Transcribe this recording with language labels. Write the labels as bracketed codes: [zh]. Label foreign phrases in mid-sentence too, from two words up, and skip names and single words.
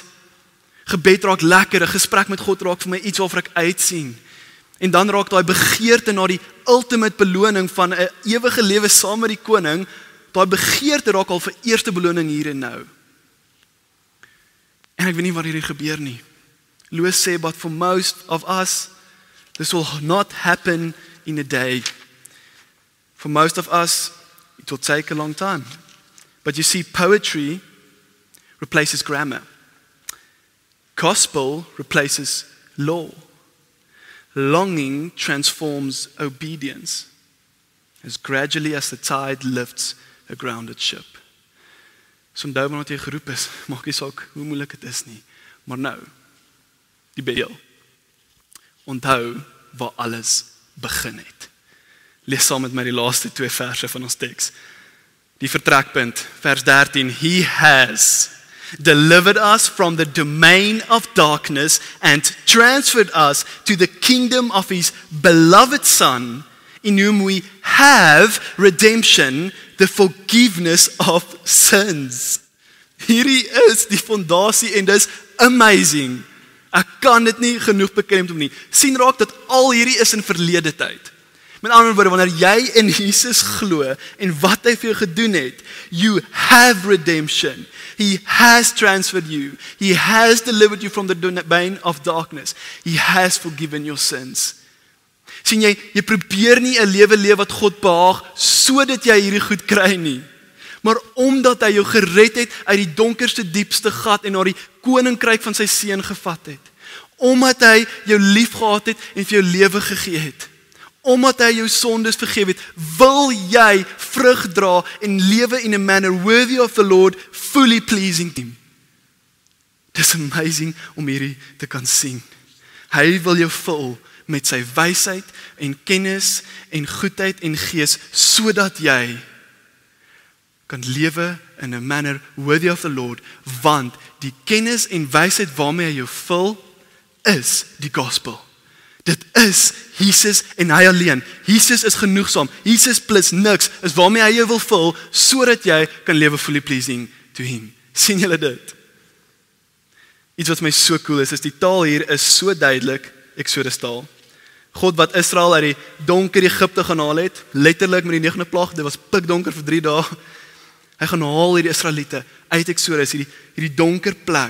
[af] Gebed raak lekker, 'n gesprek met God raak vir my iets waarvoor ek uitsien. En dan raak daai begeerte na die ultimate beloning van 'n ewige lewe saam met die koning, daai begeerte raak al vir eerste beloning hier en nou. En ek weet nie wat hierdie gebeur nie. Lewis sê, [en] but for most of us, this will not happen in a day. For most of us, it will take a long time. But you see, poetry replaces grammar. Gospel replaces law. Longing transforms obedience as gradually as the tide lifts a grounded ship. [af] So onthou wat jy geroep is, maak nie saak hoe moeilik dit is nie, maar nou, die beel. Onthou waar alles begin het. Lees saam met my die laaste 2 verse van ons teks. Die vertrekpunt, vers 13, [en] He has delivered us from the domain of darkness and transferred us to the kingdom of His beloved Son, in whom we have redemption, the forgiveness of sins. [af] Hierdie is die fondasie en dis amazing. Ek kan dit nie genoeg beklemtoon nie. Sien raak dat al hierdie is in verlede tyd. Met ander woorde, wanneer jy in Jesus glo en wat hy vir jou gedoen het, [en] you have redemption. He has transferred you. He has delivered you from the domain of darkness. He has forgiven your sins. [af] Sien jy probeer nie 'n lewe leef wat God behaag sodat jy hierdie goed kry nie. Maar omdat hy jou gered het uit die donkerste diepste gat en na die koninkryk van sy seun gevat het. Omdat hy jou liefgehad het en vir jou lewe gegee het. Omdat hy jou sondes vergewe het, wil jy vrug dra en lewe [en] in a manner worthy of the Lord, fully pleasing him. [af] Dis amazing om hierdie te kan sien. Hy wil jou vul met sy wysheid en kennis en goedheid en gees, sodat jy kan lewe [en] in a manner worthy of the Lord, [af] want die kennis en wysheid waarmee hy jou vul, is die gospel. Dit is Jesus en hy alleen. Jesus is genoegsaam. Jesus plus niks is waarmee hy jou wil vul, sodat jy kan lewe [en] fully pleasing to him. [af] Sien julle dit? Iets wat my so cool is die taal hier is so duidelik, Exodus taal. God wat Israel uit die donker Egipte gaan haal het, letterlik met die 9de plaag, dit was pikdonker vir 3 dae. Hy gaan haal hierdie Israeliete uit Exodus, hierdie donker plek.